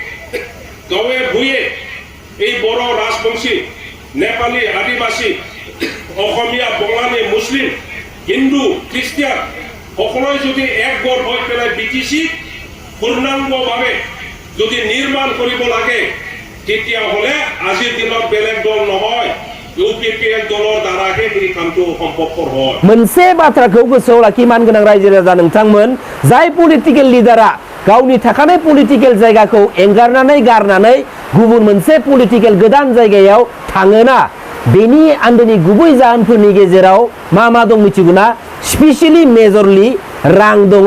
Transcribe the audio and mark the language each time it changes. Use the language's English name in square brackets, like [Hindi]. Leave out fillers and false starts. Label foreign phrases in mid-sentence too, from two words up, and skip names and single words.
[Assamese] গাঁৱে ভূঞে এই বড় ৰাজবংশী নেপালী আদিবাসী অসমীয়া বঙালী মুছলিম হিন্দু খ্ৰীষ্টিয়ান সকলোৱে যদি একগোট হৈ পেলাই BTC পূৰ্ণাংগভাৱে যদি নিৰ্মাণ কৰিব লাগে তেতিয়াহ'লে আজিৰ দিনত বেলেগ দল নহয় UPPL দলৰ দ্বাৰাহে এই কামটো সম্ভৱপৰ হয় [Bodo] मोनसे बाथ्राखौ गोसोआव लाखि मानगोनां रायजो राजा नोंथांमोन जाय पलिटिकेल लिडारा गावनि थाखानाय पलिटिकेल जायगाखौ एंगारनानै गारनानै गुबुन मोनसे पलिटिकेल गोदान जायगायाव थाङोना बेनि आन्दोनि गुबै जाहोनफोरनि गेजेराव मा दं मिथिगौना [English] specially majorly [Bodo] रां दङ